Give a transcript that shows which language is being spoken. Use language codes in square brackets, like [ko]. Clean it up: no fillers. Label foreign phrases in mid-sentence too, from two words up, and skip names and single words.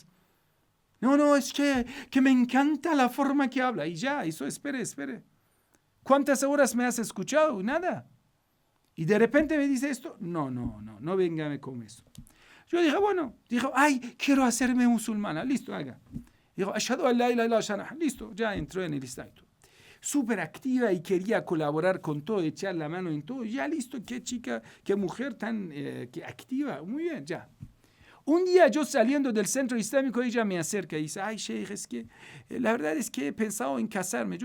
[es] No, es que me encanta la forma que habla. Y ya, eso, espere. ¿Cuántas horas me has escuchado? Nada. Y de repente me dice esto. No venga con eso. Yo dije, bueno, dijo, ay, quiero hacerme musulmana. Listo, haga. Dijo, [ar] أشهد أن لا إله إلا الله. [es] Listo, ya entró en el Islam. Súper activa y quería colaborar con todo, echar la mano en todo. Ya listo, qué chica, qué mujer tan activa. Muy bien, ya. Un día yo saliendo del centro islámico, ella me acerca y dice, ay, Sheikh, es que la verdad es que he pensado en casarme.